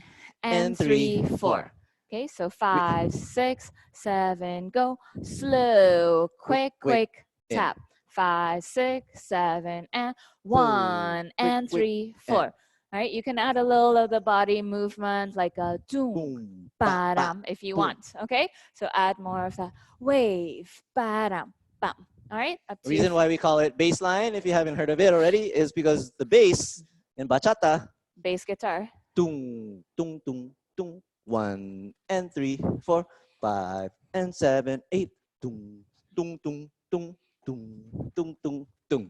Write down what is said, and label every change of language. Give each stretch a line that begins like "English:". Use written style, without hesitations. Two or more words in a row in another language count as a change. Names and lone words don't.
English: and 3, 4. Okay, so 5, 6, 7, go. Slow, quick, quick, in. tap. 5, 6, 7, and 1 and 3, 4. All right, you can add a little of the body movement like a doom, Boom. Ba, ba. ba-dam if you boom. want. Okay, so add more of that wave, ba-dam, bam. All right, up The to you. reason why we call it baseline, if you haven't heard of it already, is because the bass in bachata, Bass guitar. tung, tung, tung, tung, 1 and 3, 4, 5 and 7, 8, tung, tung, tung, tung, tung, tung, tung, tung.